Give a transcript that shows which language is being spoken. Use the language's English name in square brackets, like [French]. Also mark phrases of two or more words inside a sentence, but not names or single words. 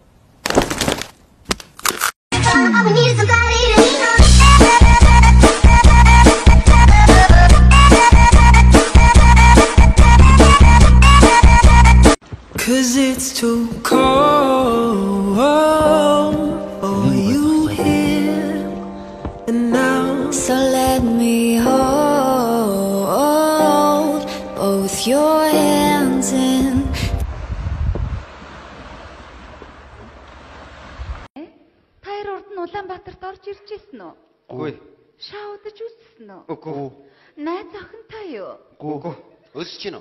[English] Cause it's too cold for you here and now. So let me hold both your hands in. [Mongolian] Таяр урд нь Улаанбаатарт орж ирж ирсэн үү? Үгүй. Шаудаж үзсэн үү? Үгүй. Найз охинтой юу? Үгүй. Өсөж гин үү?